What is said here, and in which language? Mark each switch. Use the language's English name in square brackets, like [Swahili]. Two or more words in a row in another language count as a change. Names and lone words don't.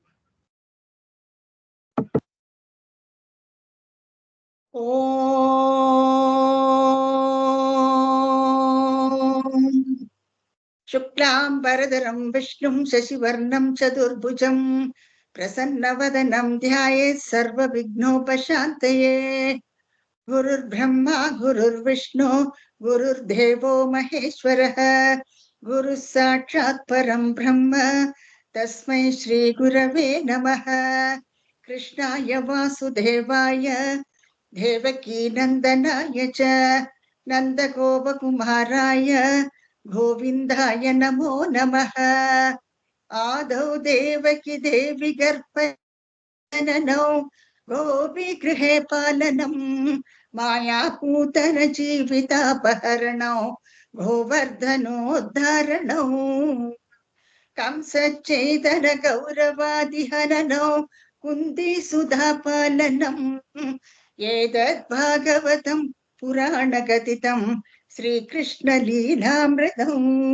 [Sanskrit] ओम् शुक्लाम् बरधरम् विष्णुम् शशिवर्णम् चतुर्भुजम् प्रसन्नवदनम् ध्यायेत् सर्व विघ्नोपशान्तये. गुरुर् ब्रह्मा गुरुर् विष्णु गुरुर् देवो महेश्वरः गुरु साक्षात् परम् ब्रह्म तस्मै श्री गुरवे नमः. कृष्णाय वासुदेवाय देवकी नन्दनाय च नन्दगोपकुमाराय गोविन्दाय नमो नमः. आदौ देवकी देवी गर्भजननो गोपी गृहे पालनम् मायापूतन जीवितापहरणो गोवर्धनोद्धारणो कंसच्छेदन कौरवादिहननो कुन्ती सुता पालनम् एतत् भागवतम् पुराणकथितम् श्रीकृष्ण लीलामृतम्.